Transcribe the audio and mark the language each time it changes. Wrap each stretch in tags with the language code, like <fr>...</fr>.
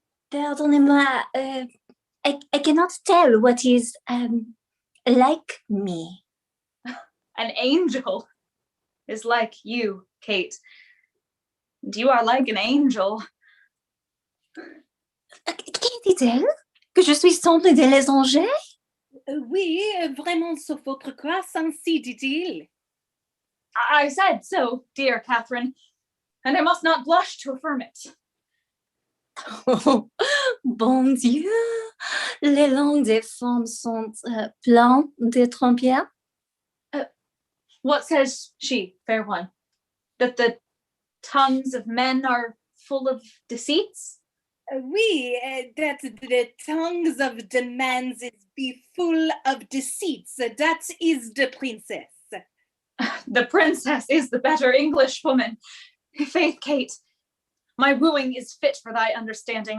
<fr>Pardonnez-moi,</fr> <en>I cannot tell what is like me. An angel is like you, Kate. And you are like an angel.</en> <fr>Qui dit-elle? Que je suis semble de les anges? Oui, vraiment sauf votre grâce, ainsi dit-il.</fr> <en>I said so, dear Catherine, and I must not blush to affirm it.</en> <fr>Oh, bon Dieu, les langues des femmes sont pleines de trompières.</fr> <en>What says she, fair one? That the tongues of men are full of deceits? Oui, that the tongues of the man's be full of deceits. That is the princess. The princess is the better English woman. Faith, Kate, my wooing is fit for thy understanding.</en>